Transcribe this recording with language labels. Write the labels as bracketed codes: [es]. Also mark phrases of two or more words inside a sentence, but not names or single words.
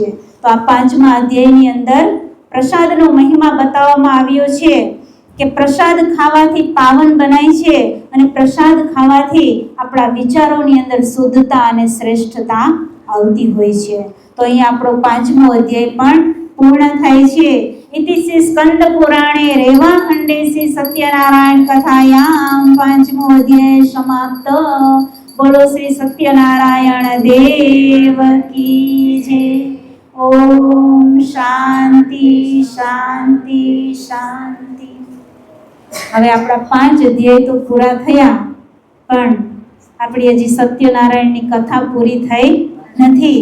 [gu] તો આ 5મા અધ્યાયની અંદર પ્રસાદનો મહિમા બતાવવામાં આવ્યો છે કે પ્રસાદ ખાવાથી પાવન બનાય છે અને પ્રસાદ ખાવાથી આપણા વિચારોની અંદર શુદ્ધતા અને શ્રેષ્ઠતા આવતી હોય છે. તો અહીંયા આપણો 5મો અધ્યાય પણ પૂર્ણ થાય છે. [sa] इति श्री स्कंद पुराणे रेवा खंडे श्री सत्यनारायण कथायाम 5मो अध्याय समाप्त. [hi] बोलो श्री सत्यनारायण देव की जय. ओम शांति शांति शांति. [gu] હવે આપણા 5 અધ્યાય તો પૂરા થયા, પણ આપણી હજી સત્યનારાયણની કથા પૂરી થઈ નથી.